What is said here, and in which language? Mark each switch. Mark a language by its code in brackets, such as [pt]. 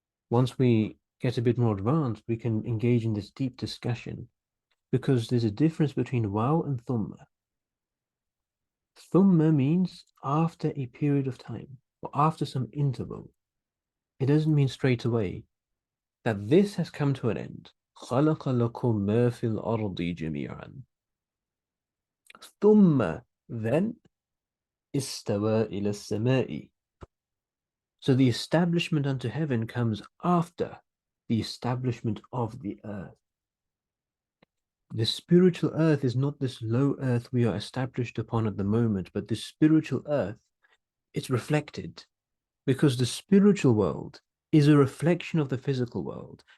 [en] Once we get a bit more advanced, we can engage in this deep discussion, because there's a difference between waw and thumma. Thumma means after a period of time, or after some interval. It doesn't mean straight away that this has come to an end. [ar] خَلَقَ لَكُم مَا فِي الْأَرْضِ جَمِيعًا. ثُمَّ [en] then [ar] استوى إلى السماء. [en] So the establishment unto heaven comes after the establishment of the earth. The spiritual earth is not this low earth we are established upon at the moment, but this spiritual earth, it's reflected, because the spiritual world is a reflection of the physical world.